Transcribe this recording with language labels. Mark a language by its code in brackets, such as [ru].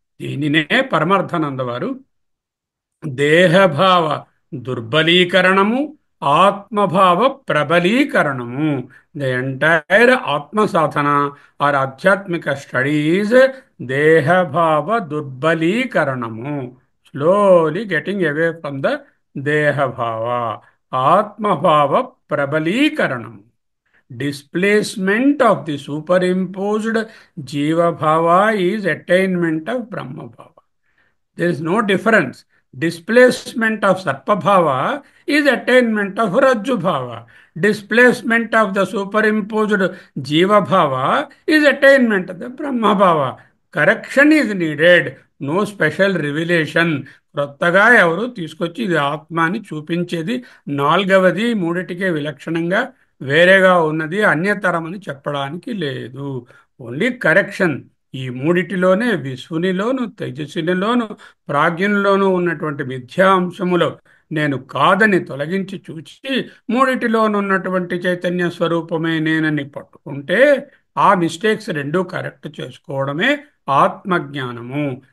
[te] దీనినే పరమార్థానందవారు దేహభావ దుర్బలీకరణము, ఆత్మభావ ప్రబలీకరణము. The entire ఆత్మ సాధన are ఆధ్యాత్మిక studies దేహభావ దుర్బలీకరణము. [en] Slowly getting away from the దేహభావ. [te] ఆత్మభావ ప్రబలీకరణము, [en] displacement of the superimposed jiva bhava is attainment of brahma bhava. There is no difference. Displacement of sarpa bhava is attainment of rajju bhava. Displacement of the superimposed jiva bhava is attainment of the brahma bhava. Correction is needed. No special revelation. [te] క్రొత్తగా ఎవరు తీసుకొచ్చి ఇది ఆత్మ అని చూపించేది నాలుగవది మూడిటికే విలక్షణంగా వేరేగా ఉన్నది అన్యతరమని చెప్పడానికి లేదు. Only correction. ఈ మూడిటిలోనే విశ్వునిలోను, తేజస్సునిలోను, ప్రాజ్ఞనిలోనూ ఉన్నటువంటి మిథ్యాంశములో నేను కాదని తొలగించి చూచి మూడిటిలోనున్నటువంటి చైతన్య స్వరూపమే నేనని పట్టుకుంటే ఆ మిస్టేక్స్ రెండూ కరెక్ట్ చేసుకోవడమే ఆత్మజ్ఞానము.